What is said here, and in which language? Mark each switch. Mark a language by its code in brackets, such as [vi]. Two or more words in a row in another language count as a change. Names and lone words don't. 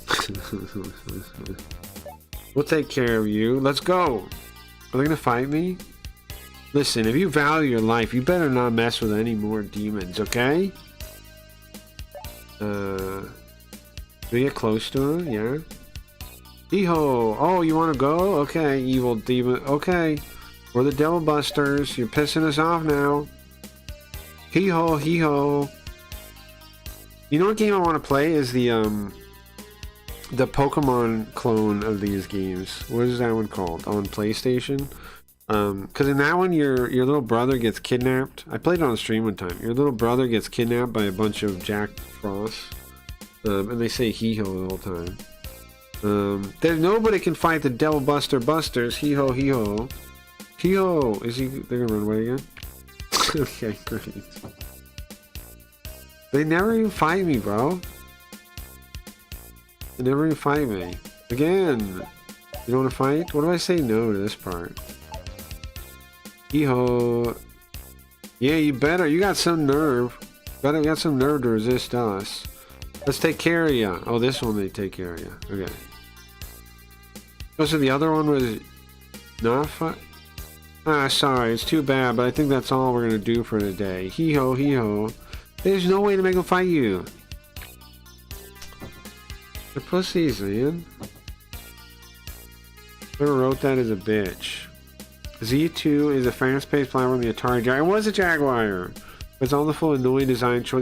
[en] We'll take care of you. Let's go! Are they gonna fight me? Listen, if you value your life, you better not mess with any more demons, okay? Do we get close to him? Yeah. Hee-ho! Oh, you wanna go? Okay, evil demon. Okay. We're the Devil Busters. You're pissing us off now. Hee-ho, hee-ho. You know what game I want to play is the Pokemon clone of these games. What is that one called? On PlayStation? Because in that one, your little brother gets kidnapped. I played it on stream one time. Your little brother gets kidnapped by a bunch of Jack Frosts. And they say hee-ho the whole time. There's nobody can fight the Devil Buster Busters. Hee-ho, hee-ho. Hee-ho! Is he... They're gonna run away again? Okay, great. They never even fight me, bro. They never even fight me. Again! You don't want to fight? What do I say no to this part? Hee-ho! Yeah, you better. You got some nerve. You got some nerve to resist us. Let's take care of you. Oh, this one they take care of you. Okay. Oh, so the other one was not fun? Ah, sorry. It's too bad, but I think that's all we're gonna do for today. Hee-ho, hee-ho. There's no way to make them fight you. They're pussies, man. Whoever wrote that is a bitch. Z2 is a fast-paced platform on the Atari Jaguar. It was a Jaguar! It's all the full annoying design choice.